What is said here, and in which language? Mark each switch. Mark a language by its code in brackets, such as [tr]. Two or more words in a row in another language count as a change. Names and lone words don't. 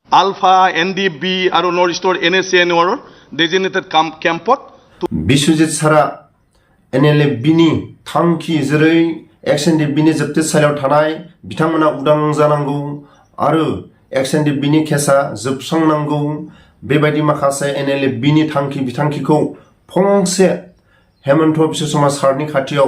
[as] আলফা NLFB আৰু নৰ্থ ইষ্টৰ NSCNৰ ডেজিগনেটেড কেম্পত [brx] Biswajit Sira NLFB नि थांखि जेरै NLFB नि जोबथेसालियाव थानाय बिथांमोना उदां जानांगौ आरो NLFB नि केसा जोबस्रांनांगौ बेबायदि माखासे NLFB नि थांखि बिथांखिखौ फंसे हेमन्त बिश्व शर्मा सारनि खाथियाव